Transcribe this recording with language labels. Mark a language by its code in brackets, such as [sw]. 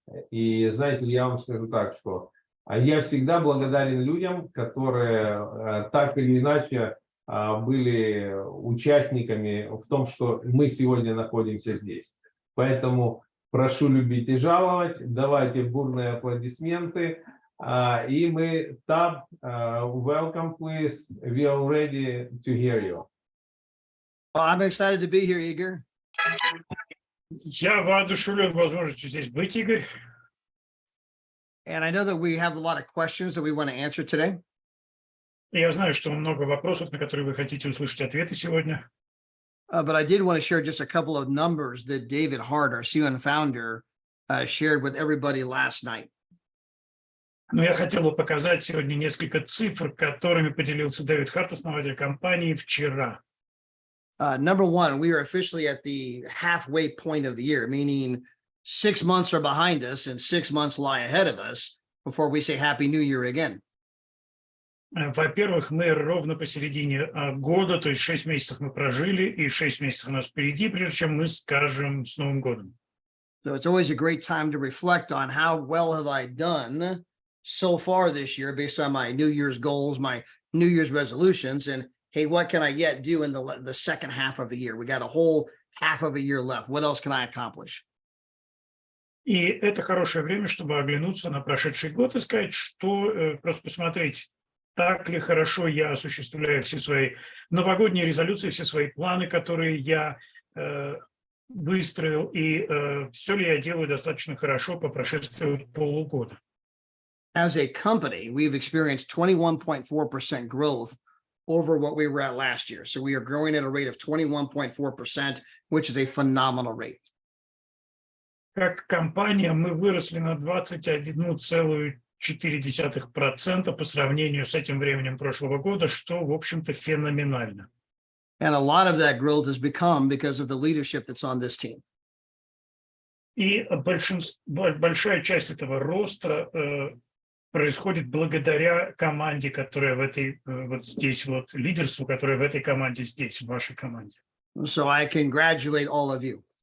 [ru] И знаете, я вам скажу так, что я всегда благодарен людям, которые так или иначе были участниками в том, что мы сегодня находимся здесь. Поэтому прошу любить и жаловать, давайте бурные аплодисменты. И мы, Тодд, [en] welcome, please. We are ready to hear you. Well, I'm excited to be here, Igor. [ru] Я воодушевлен возможностью здесь быть, Игорь. [en] And I know that we have a lot of questions that we want to answer today. [ru] Я знаю, что много вопросов, на которые вы хотите услышать ответы сегодня. [en] But I did want to share just a couple of numbers that David Hart, our CEO and founder, shared with everybody last night. [ru] Но я хотел бы показать сегодня несколько цифр, которыми поделился Дэвид Харт, основатель компании, вчера. [en] Number one, we are officially at the halfway point of the year, meaning 6 months are behind us and 6 months lie ahead of us before we say Happy New Year again. [ru] Во-первых, мы ровно посередине года, то есть 6 месяцев мы прожили, и 6 месяцев у нас впереди, прежде чем мы скажем с Новым годом. [en] So it's always a great time to reflect on how well have I done so far this year based on my New Year's goals, my New Year's resolutions, and hey, what can I yet do in the second half of the year? We got a whole half of a year left. What else can I accomplish? [ru] И это хорошее время, чтобы оглянуться на прошедший год и сказать, что просто посмотреть, так ли хорошо я осуществляю все свои новогодние резолюции, все свои планы, которые я выстроил, и все ли я делаю достаточно хорошо по прошествии полугода. [en] As a company, we've experienced 21.4% growth over what we were at last year. So we are growing at a rate of 21.4%, which is a phenomenal rate. [ru] Как компания мы выросли на 21,4% по сравнению с этим временем прошлого года, что, в общем-то, феноменально. [en] And a lot of that growth has become because of the leadership that's on this team. [ru] И большая часть этого роста происходит благодаря команде, которая в этой вот здесь вот, лидерству, которое в этой команде здесь, в вашей команде. [en] So I congratulate all of you.